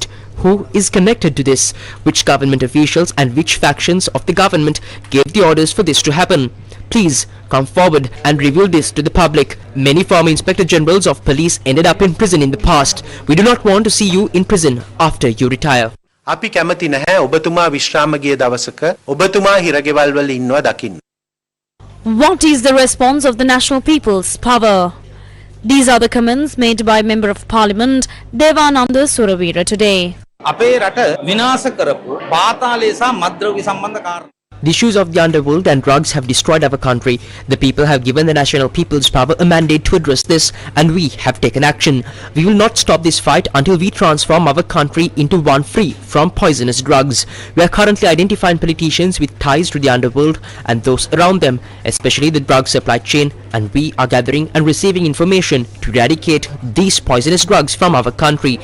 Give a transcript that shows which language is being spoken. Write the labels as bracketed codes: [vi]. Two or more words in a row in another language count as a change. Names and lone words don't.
[en] Who is connected to this? Which government officials and which factions of the government gave the orders for this to happen? Please come forward and reveal this to the public. Many former Inspector Generals of Police ended up in prison in the past. We do not want to see you in prison after you retire. [si] අපි කැමති නැහැ ඔබතුමා විශ්‍රාම ගිය දවසක ඔබතුමා හිරගෙවල් වල ඉන්නවා දකින්න. [en] What is the response of the National People's Power? These are the comments made by Member of Parliament Devananda Suravira today. [si] අපේ රට විනාශ කරපු පාතාලය සහ මත්ද්‍රව්‍ය සම්බන්ධ කාරණා [en] The issues of the underworld and drugs have destroyed our country. The people have given the National People's Power a mandate to address this, and we have taken action. We will not stop this fight until we transform our country into one free from poisonous drugs. We are currently identifying politicians with ties to the underworld and those around them, especially the drug supply chain, and we are gathering and receiving information to eradicate these poisonous drugs from our country.